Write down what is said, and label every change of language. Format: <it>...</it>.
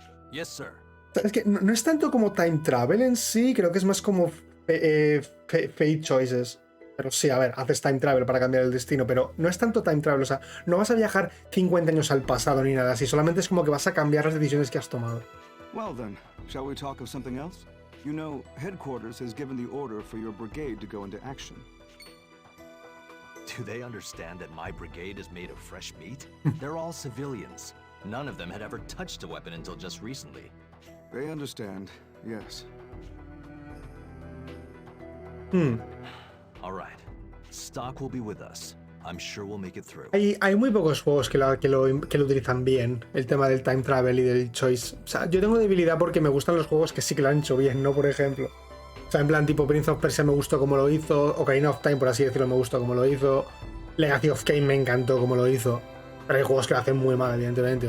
<en>Yes, sir.</en> <es>Es que no es tanto como time travel en sí, creo que es más como fate choices. Pero sí, a ver, haces time travel para cambiar el destino, pero no es tanto time travel, o sea, no vas a viajar 50 años al pasado ni nada así, solamente es como que vas a cambiar las decisiones que has tomado.</es> <en>Well then, shall we talk of something else? You know, headquarters has given the order for your brigade to go into action. Do they understand that my brigade is made of fresh meat? They're all civilians. None of them had ever touched a weapon until just recently. They understand, yes. All right. Stock will be with us. I'm sure we'll make it through.</en> <es>Hay muy pocos juegos que lo utilizan bien, el tema del time travel y del choice. O sea, yo tengo debilidad porque me gustan los juegos que sí que lo han hecho bien, ¿no? Por ejemplo. O sea, en plan, tipo Prince of Persia me gustó como lo hizo, Ocarina of Time, por así decirlo, me gustó como lo hizo, Legacy of Kain me encantó como lo hizo, pero hay juegos que lo hacen muy mal, evidentemente.</es>